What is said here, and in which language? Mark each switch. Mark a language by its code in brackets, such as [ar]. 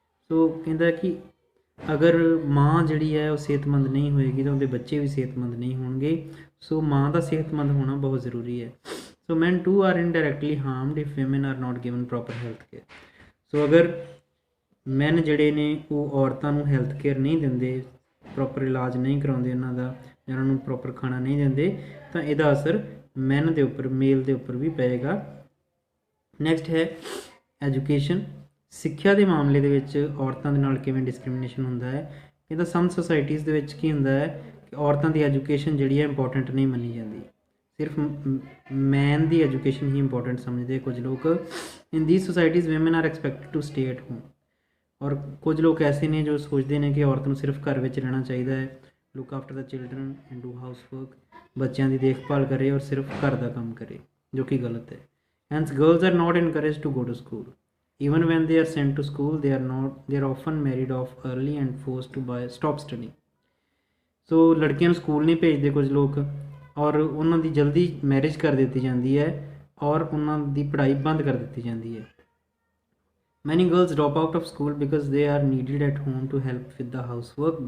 [pa] ਸੋ ਕਹਿੰਦਾ ਕਿ ਅਗਰ ਮਾਂ ਜਿਹੜੀ ਹੈ ਉਹ ਸਿਹਤਮੰਦ ਨਹੀਂ ਹੋਏਗੀ ਤਾਂ ਉਹਦੇ ਬੱਚੇ ਵੀ ਸਿਹਤਮੰਦ ਨਹੀਂ ਹੋਣਗੇ। ਸੋ ਮਾਂ ਦਾ ਸਿਹਤਮੰਦ ਹੋਣਾ ਬਹੁਤ ਜ਼ਰੂਰੀ ਹੈ। [en] So men too are indirectly harmed if women are not given proper health care। [pa] ਸੋ ਅਗਰ ਮੈਨ ਜਿਹੜੇ ਨੇ ਉਹ ਔਰਤਾਂ ਨੂੰ ਹੈਲਥ ਕੇਅਰ ਨਹੀਂ ਦਿੰਦੇ, ਪ੍ਰੋਪਰ ਇਲਾਜ ਨਹੀਂ ਕਰਾਉਂਦੇ ਉਹਨਾਂ ਦਾ, ਜਾਂ ਉਹਨਾਂ ਨੂੰ ਪ੍ਰੋਪਰ ਖਾਣਾ ਨਹੀਂ ਦਿੰਦੇ, ਤਾਂ ਇਹਦਾ ਅਸਰ ਮੈਨ ਦੇ ਉੱਪਰ, ਮੇਲ ਦੇ ਉੱਪਰ ਵੀ ਪਏਗਾ। ਨੈਕਸਟ ਹੈ ਐਜੂਕੇਸ਼ਨ। ਸਿੱਖਿਆ ਦੇ ਮਾਮਲੇ ਦੇ ਵਿੱਚ ਔਰਤਾਂ ਦੇ ਨਾਲ ਕਿਵੇਂ ਡਿਸਕ੍ਰਿਮੀਨੇਸ਼ਨ ਹੁੰਦਾ ਹੈ। ਇਹਦਾ ਸਮ ਸੁਸਾਇਟੀਜ਼ ਦੇ ਵਿੱਚ ਕੀ ਹੁੰਦਾ ਹੈ ਕਿ ਔਰਤਾਂ ਦੀ ਐਜੂਕੇਸ਼ਨ ਜਿਹੜੀ ਹੈ ਇੰਪੋਰਟੈਂਟ ਨਹੀਂ ਮੰਨੀ ਜਾਂਦੀ, ਸਿਰਫ ਮੈਨ ਦੀ ਐਜੂਕੇਸ਼ਨ ਹੀ ਇੰਪੋਰਟੈਂਟ ਸਮਝਦੇ ਕੁਝ ਲੋਕ। [en] In these societies women are expected to stay at home. [pa] ਔਰ ਕੁਝ ਲੋਕ ਐਸੇ ਨੇ ਜੋ ਸੋਚਦੇ ਨੇ ਕਿ ਔਰਤ ਨੂੰ ਸਿਰਫ ਘਰ ਵਿੱਚ ਰਹਿਣਾ ਚਾਹੀਦਾ ਹੈ, [en] look after the children and do house work, [pa] ਬੱਚਿਆਂ ਦੀ ਦੇਖਭਾਲ ਕਰੇ ਔਰ ਸਿਰਫ ਘਰ ਦਾ ਕੰਮ ਕਰੇ, ਜੋ ਕਿ ਗਲਤ ਹੈ। [en] Hence girls are not encourage to go to school. Even when they are sent to school they are often married off early and force to by stop study. [pa] ਸੋ ਲੜਕੀਆਂ ਨੂੰ ਸਕੂਲ ਨਹੀਂ ਭੇਜਦੇ ਕੁਝ ਲੋਕ, ਔਰ ਉਹਨਾਂ ਦੀ ਜਲਦੀ ਮੈਰਿਜ ਕਰ ਦਿੱਤੀ ਜਾਂਦੀ ਹੈ ਔਰ ਉਹਨਾਂ ਦੀ ਪੜ੍ਹਾਈ ਬੰਦ ਕਰ ਦਿੱਤੀ ਜਾਂਦੀ ਹੈ। [en] Many girls drop out of school because they are needed at home to help with the housework.